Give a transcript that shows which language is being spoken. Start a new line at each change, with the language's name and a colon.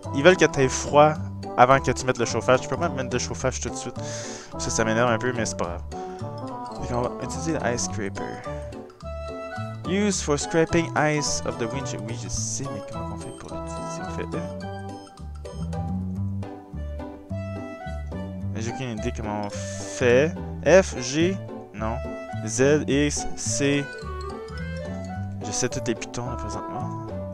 French: Ils veulent que t'aies froid avant que tu mettes le chauffage. Tu peux pas mettre le chauffage tout de suite. Ça m'énerve un peu, mais c'est pas grave. Donc on va utiliser l'Ice Scraper.
English: Use for scraping ice of the windshield.
French: Oui, je sais, mais comment on fait pour l'utiliser? On fait E. J'ai aucune idée comment on fait. F, G, non. Z, X, C. Je sais tous les pitons là présentement.